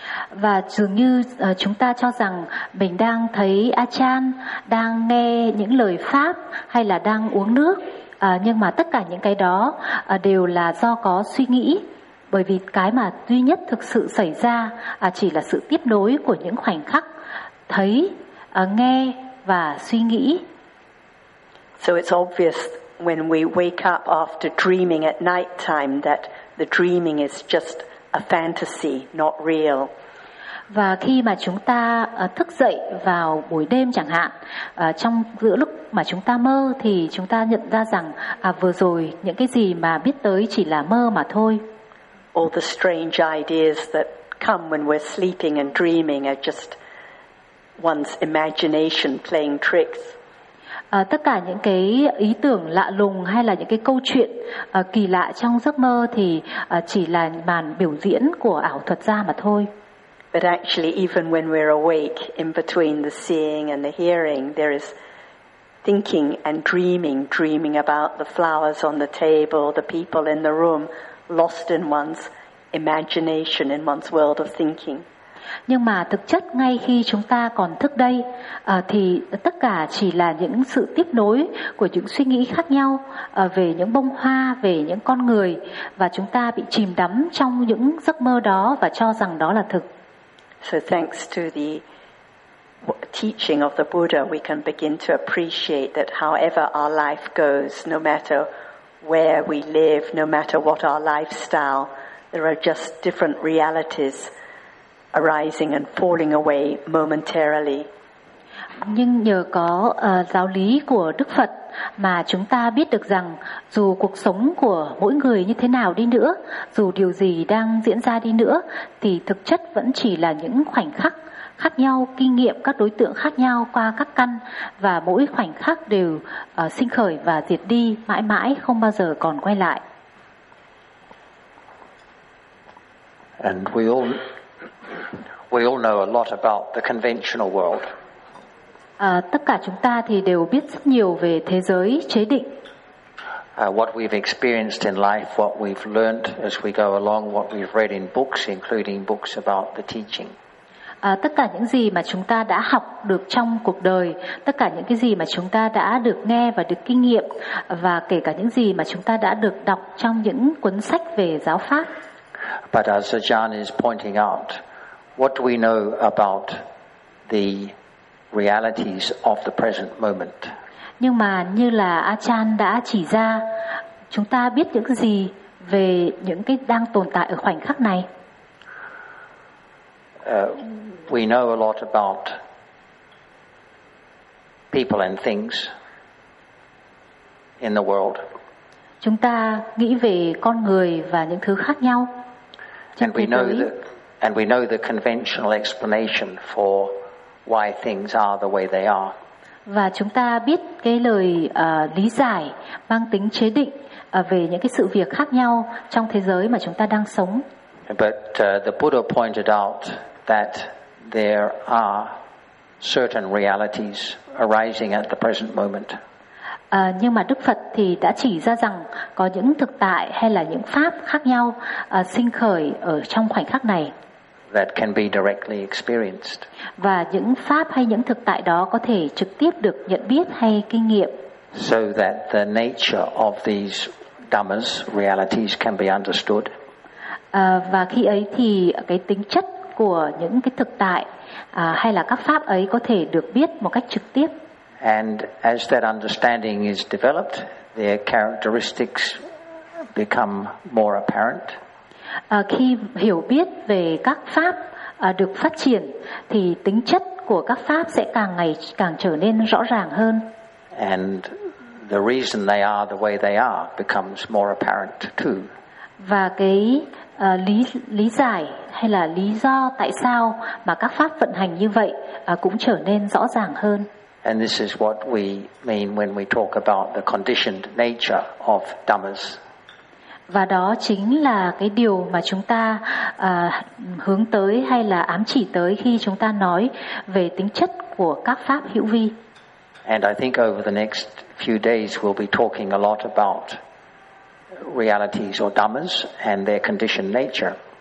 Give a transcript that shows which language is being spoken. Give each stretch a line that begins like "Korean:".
Vietnamese: Và dường như chúng ta cho rằng mình đang thấy Achan, đang nghe những lời pháp hay là đang uống nước, nhưng mà tất cả những cái đó đều là do có suy nghĩ, bởi vì cái mà duy nhất thực sự xảy ra chỉ là sự tiếp nối của những khoảnh khắc thấy, nghe và suy nghĩ.
English: So it's obvious when we wake up after dreaming at night time that the dreaming is just a fantasy, not real.
Vietnamese: Và khi mà chúng ta thức dậy vào buổi đêm chẳng hạn, trong giữa lúc mà chúng ta mơ thì chúng ta nhận ra rằng vừa rồi những cái gì mà biết tới chỉ là mơ mà thôi.
English: All the strange ideas that come when we're sleeping and dreaming are just one's imagination playing tricks.
Vietnamese: Tất cả những cái ý tưởng lạ lùng hay là những cái câu chuyện kỳ lạ trong giấc mơ thì chỉ là màn biểu diễn của ảo thuật gia mà thôi.
English: But actually even when we're awake, in between the seeing and the hearing, there is thinking and dreaming about the flowers on the table, the people in the room, lost in one's imagination, in one's world of thinking.
Vietnamese: Nhưng mà thực chất ngay khi chúng ta còn thức đây thì tất cả chỉ là những sự tiếp nối của những suy nghĩ khác nhau về những bông hoa, về những con người, và chúng ta bị chìm đắm trong những giấc mơ đó và cho rằng đó là thực.
English: So thanks to the teaching of the Buddha, we can begin to appreciate that however our life goes, no matter where we live, no matter what our lifestyle, there are just different realities arising and falling away momentarily.
Vietnamese: Nhưng nhờ có giáo lý của Đức Phật mà chúng ta biết được rằng dù cuộc sống của mỗi người như thế nào đi nữa, dù điều gì đang diễn ra đi nữa, thì thực chất vẫn chỉ là những khoảnh khắc khác nhau, kinh nghiệm các đối tượng khác nhau qua các căn, và mỗi khoảnh khắc đều sinh khởi và diệt đi mãi mãi không bao giờ còn quay lại.
English: And we all know a lot about the conventional world.
Vietnamese: Tất cả chúng ta thì đều biết rất nhiều về thế giới chế định.
English: What we've experienced in life, what we've learned as we go along, what we've read in books, including books about the teaching.
Vietnamese: Tất cả những gì mà chúng ta đã học được trong cuộc đời, tất cả những cái gì mà chúng ta đã được nghe và được kinh nghiệm, và kể cả những gì mà chúng ta đã được đọc trong những cuốn sách về giáo pháp.
English: But as Ajahn is pointing out, What do we know about the realities of the present moment?
Vietnamese: Nhưng mà như là Achan đã chỉ ra, chúng ta biết những gì về những cái đang tồn tại ở khoảnh khắc này?
English: We know a lot about people and things in the world.
Vietnamese: Chúng ta nghĩ về con người và những thứ khác nhau.
English: And we know that, and we know the conventional explanation for why things are the way they are.
Vietnamese: Và chúng ta biết cái lời lý giải mang tính chế định về những cái sự việc khác nhau trong thế giới mà chúng ta đang sống.
English: But the Buddha pointed out that there are certain realities arising at the present moment.
Vietnamese: Nhưng mà Đức Phật thì đã chỉ ra rằng có những thực tại hay là những pháp khác nhau sinh khởi ở trong khoảnh khắc này.
English: That can be directly experienced.
Vietnamese: Và những pháp hay những thực tại đó có thể trực tiếp được nhận biết hay kinh nghiệm.
English: So that the nature of these dhammas, realities can be understood.
Vietnamese: Và khi ấy thì cái tính chất của những cái thực tại hay là các pháp ấy có thể được biết một cách trực tiếp.
English: And as that understanding is developed, their characteristics become more apparent.
Vietnamese: Khi hiểu biết về các pháp được phát triển thì tính chất của các pháp sẽ càng ngày càng trở nên rõ ràng hơn.
English: And the reason they are the way they are becomes more apparent too.
Vietnamese: Và cái lý giải hay là lý do tại sao mà các pháp vận hành như vậy cũng trở nên rõ ràng hơn.
English: And this is what we mean when we talk about the conditioned nature of dhammas.
Vietnamese: Và đó chính là cái điều mà chúng ta hướng tới hay là ám chỉ tới khi chúng ta nói về tính chất của các pháp hữu vi.
English: And I think over the next few days we'll be talking a lot about realities or dhammas and their conditioned nature.